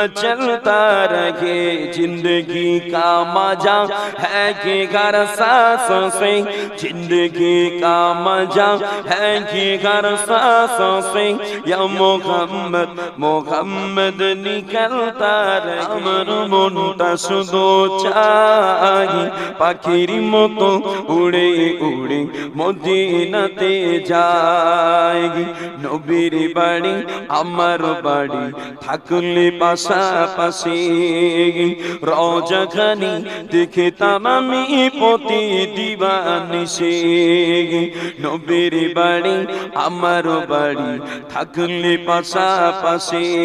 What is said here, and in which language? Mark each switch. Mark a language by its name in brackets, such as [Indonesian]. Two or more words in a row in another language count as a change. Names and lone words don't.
[Urdu] چلتا رہے، زندگی کا مزہ ہے جگر سانسوں سے، زندگی کا مزہ ہے جگر سانسوں سے، یا محمد محمد نکلتا رہے، [Bangla] মনটা শুধু চাই পাখির মতো উড়ে উড়ে মদিনাতে যাই, নবীর বাড়ি আমার বাড়ি থাকলে পাশাপাশি, রওজাখানি দেখতাম আমি প্রতি দিবানিশি, নবীর বাড়ি আমার বাড়ি থাকলে পাশাপাশি,